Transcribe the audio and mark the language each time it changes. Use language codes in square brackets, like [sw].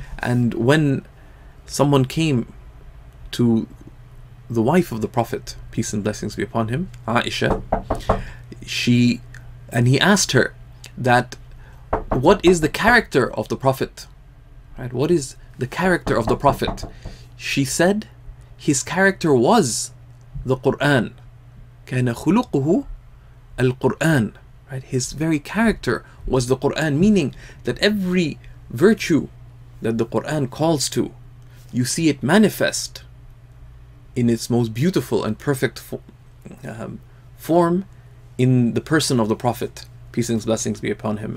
[en] And when someone came to the wife of the Prophet, peace and blessings be upon him, Aisha, he asked her that what is the character of the Prophet, right? What is the character of the Prophet? She said his character was the Qur'an. [ar] كان خلقه القرآن, right? [en] His very character was the Qur'an, meaning that every virtue that the Qur'an calls to, you see it manifest in its most beautiful and perfect form in the person of the Prophet, peace and blessings be upon him.